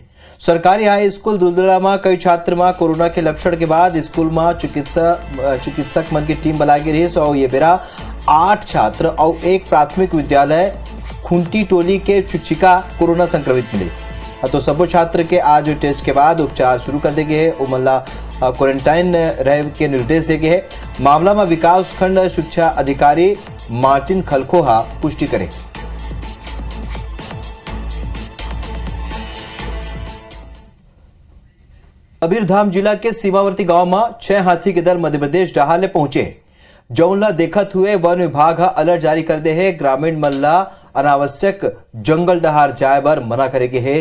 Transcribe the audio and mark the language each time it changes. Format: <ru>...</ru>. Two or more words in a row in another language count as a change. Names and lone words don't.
<hne>सरकारी हाई स्कूल दुलदुला में कई छात्र में कोरोना के लक्षण के बाद स्कूल में चिकित्सक मन की टीम बुलाई गई रही और ये बेरा 8 छात्र और एक प्राथमिक विद्यालय खुंटी टोली के शिक्षिका कोरोना संक्रमित मिले। तो सबो छात्र के आज टेस्ट के बाद उपचार शुरू कर दिए गए। उमल्ला क्वारंटाइन रहे के निर्देश दिए गए हैं। मामला में विकास खंड शिक्षा अधिकारी मार्टिन खलखोहा पुष्टि करे। कबीरधाम जिला के सीमावर्ती गांव में 6 हाथी के दल मध्य प्रदेश डहाले पहुंचे। जौनला देखत हुए वन विभाग अलर्ट जारी कर दे है। ग्रामीण मल्ला अनावश्यक जंगल डहार जाए बर मना करेगे है।</hne>